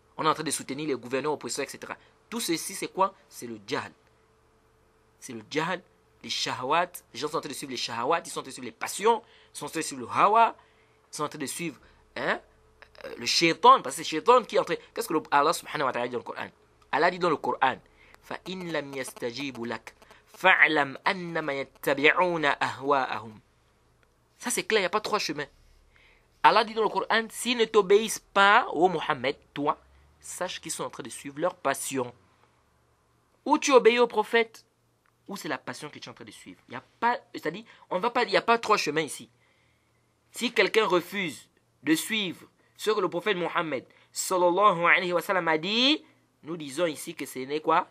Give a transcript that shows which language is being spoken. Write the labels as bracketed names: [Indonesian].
[French] On est en train de soutenir les gouverneurs oppresseurs, etc. Tout ceci, c'est quoi? C'est le djihad. C'est le djihad, les shahawat. Les gens sont en train de suivre les shahawat, ils sont en train de suivre les passions, ils sont en train de suivre le hawa, ils sont en train de suivre le shaitan, parce que c'est le shaitan qui est en train... Qu'est-ce que Allah subhanahu wa ta'ala dit dans le Coran? [Arabic] Allah [French] dit dans le Coran, [Arabic] فَإِنْ لَمْ يَسْتَجِيبُ لَكَ فَاعْلَمْ أَنَّمَا يَتَّبِعُونَ أَهْوَاءَهُمْ. [French] Ça c'est clair, il n'y a pas trois chemins. Allah dit dans le Coran, s'ils ne t'obéissent pas, ô Mohammed, toi, sache qu'ils sont en train de suivre leur passion. Ou tu obéis au prophète, ou c'est la passion que tu es en train de suivre. Il n'y a pas, c'est-à-dire, il n'y a pas trois chemins ici. Si quelqu'un refuse de suivre ce que le prophète Mohammed sallallahu alayhi wa sallam a dit, nous disons ici que ce n'est quoi?